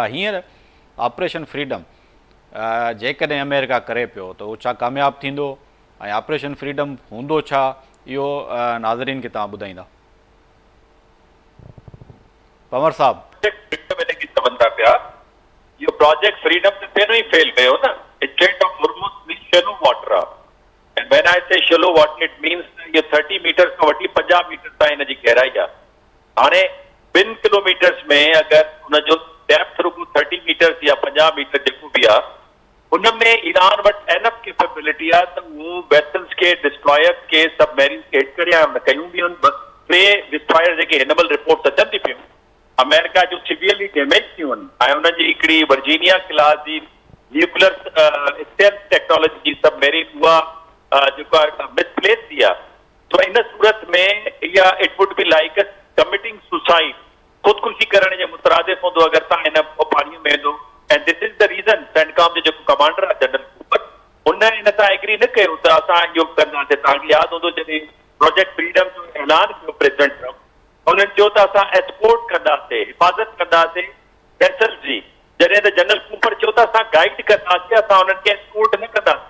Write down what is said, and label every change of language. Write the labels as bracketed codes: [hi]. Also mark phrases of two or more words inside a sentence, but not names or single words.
[sd] हींअर ऑपरेशन फ्रीडम जेकॾहिं अमेरिका करे पियो त उहो छा कामयाबु थींदो ऐं ऑपरेशन फ्रीडम हूंदो छा, इहो नाज़रीन खे तव्हां ॿुधाईंदा। पंवर साहब चवनि था पिया इहो प्रोजेक्ट फ्रीडम त पहिरियों ई फेल कयो न। [en] Strait of Hormuz shallow water [sd] आहे, [en] and when I say shallow water it means [sd] ये 30 मीटर खां वठी 50 मीटर ताईं हिन जी गहराई आहे। हाणे 2 किलोमीटर्स में अगरि हुनजो डेप्थ रुगो 30 मीटर्स या 50 मीटर जेको बि आहे, हुनमें ईरान वटि [en] enough capability [sd] आहे त उहो वेसल्स खे, डिस्ट्रॉयर्स खे, सबमरीन्स खे हिट करे कयूं बि आहिनि। 3 डिस्ट्रॉयर जेके हिनमल रिपोर्ट्स अचनि थी पियूं अमेरिका जो [en] severely damage [sd] थियूं आहिनि, ऐं हुनजी हिकिड़ी वर्जीनिया क्लास जी [en] nuclear stealth technology [sd] जी सबमरीन उहा जेको आहे मिसप्लेस थी आहे। तो इन सूरत में इहा [en] it would be like a committing suicide, [sd] ख़ुदकुशी करण जे मुतरादिफ हूंदो अगरि तव्हां हिन पाणीअ में वेंदो। [en] and this is the reason [sd] सेंटकॉम जो जेको कमांडर आहे जनरल कूपर, हुन इन सां एग्री न कयो त असां इहो कंदासीं। तव्हांखे यादि हूंदो जॾहिं प्रोजेक्ट फ्रीडम जो ऐलान कयो प्रेसिडेंट ट्रम्प, हुननि चयो त असां एक्सपोर्ट कंदासीं, हिफ़ाज़त कंदासीं वेसल्स जी, जॾहिं त जनरल कूपर चयो त असां गाइड कंदासीं, असां हुननि खे एक्सपोर्ट न कंदासीं।